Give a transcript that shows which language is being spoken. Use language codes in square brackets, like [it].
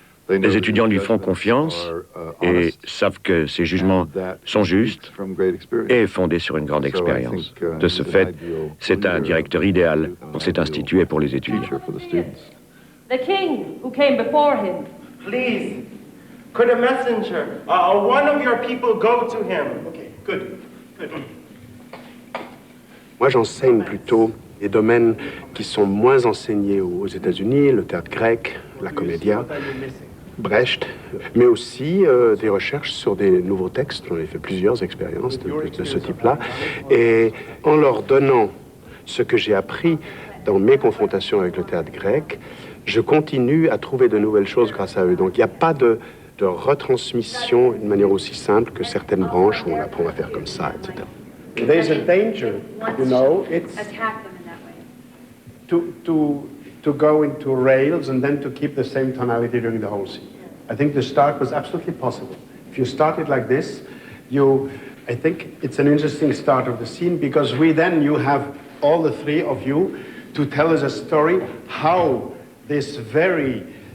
[fr] Les étudiants lui font confiance et savent que ses jugements sont justes et fondés sur une grande expérience. De ce fait, c'est un directeur idéal pour cet institut et pour les étudiants. [en] The king who came before him. Please, could a messenger, one of your people go to him? Okay, good. [fr] Moi, j'enseigne plutôt des domaines qui sont moins enseignés aux États-Unis, le théâtre grec, la comédia, Brecht, mais aussi des recherches sur des nouveaux textes. J'en ai fait plusieurs expériences de ce type-là. Et en leur donnant ce que j'ai appris dans mes confrontations avec le théâtre grec, je continue à trouver de nouvelles choses grâce à eux. Donc il n'y a pas de retransmission d'une manière aussi simple que certaines branches où on apprend à faire comme ça, etc. [en] There's a danger, you know, it's to go into rails and then to keep the same tonality during the whole scene. I think the start was absolutely possible. If you start it like this, I think it's an interesting start of the scene because you have all the three of you to tell us a story how this very